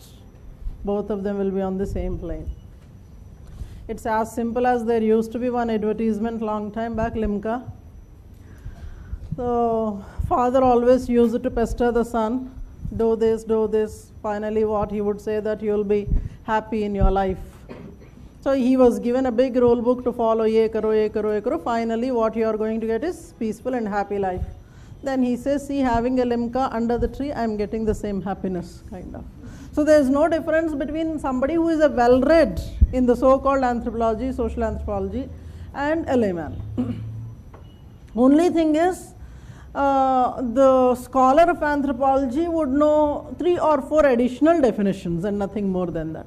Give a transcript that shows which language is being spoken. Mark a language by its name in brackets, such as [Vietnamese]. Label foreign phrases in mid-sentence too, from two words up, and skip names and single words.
[English] Both of them will be on the same plane. It's as simple as there used to be one advertisement long time back, Limca. So father always used it to pester the son, do this, do this. Finally what he would say, that you will be happy in your life. So he was given a big rule book to follow, [Hindi] ये करो, ये करो, ये करो. [English] Finally what you are going to get is peaceful and happy life. Then he says, see, having a limca under the tree, I am getting the same happiness, kind of. So there is no difference between somebody who is a well-read in the so-called anthropology, social anthropology, and a layman. Only thing is, the scholar of anthropology would know 3 or 4 additional definitions and nothing more than that.